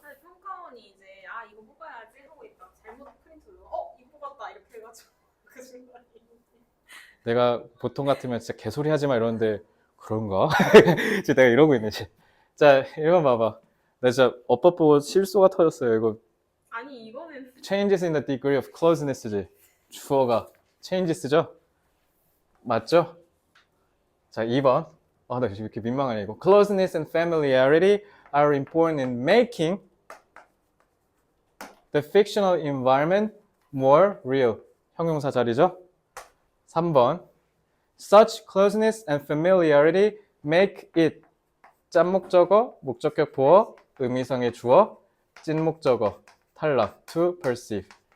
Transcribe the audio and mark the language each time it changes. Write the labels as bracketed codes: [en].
[ko] 사실 평가원이 이제 이거 뽑아야지 하고 있다. 잘못 프린트 이거 뽑았다 이렇게 해가지고 그 순간에 내가 보통 같으면 진짜 개소리 하지 마 이러는데 그런가? 지금 내가 이러고 있네. 자, 이거 봐봐. 나 진짜 어법 보고 실수가 터졌어요. 이거 아니 이거는 [en] changes in the degree of closeness지. [ko] 주어가 changes죠? 맞죠? 자, 2번. 나 지금 이렇게 민망하네, 이거. [en] Closeness and familiarity are important in making the fictional environment more real. [ko] 형용사 자리죠? 3번. Such closeness and familiarity make it 짠목적어, 목적격 보어, 의미상의 주어, 찐목적어, 탈락, [en] to perceive.